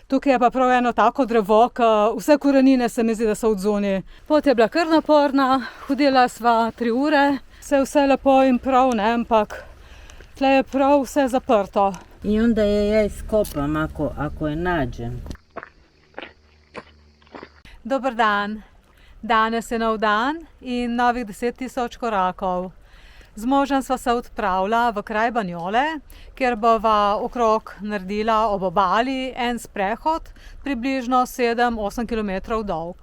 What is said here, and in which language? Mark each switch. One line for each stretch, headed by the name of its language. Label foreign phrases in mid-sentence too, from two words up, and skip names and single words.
Slovenian: Tukaj je pa prav eno tako drevo, ki vse korenine se mi zdi, da so odzunaj. Pot je bila kar naporna, hodila sva 3 ure, vse lepo in prav, ne, ampak tle je prav vse zaprto.
Croatian: I onda je ja iskopam ako je nađem.
Slovenian: Dober dan. Danes je nov dan in novih 10.000 korakov. Z možem sva se odpravila v kraj Banjole, kjer bova okrog naredila ob obali en sprehod, približno 7-8 km dolg.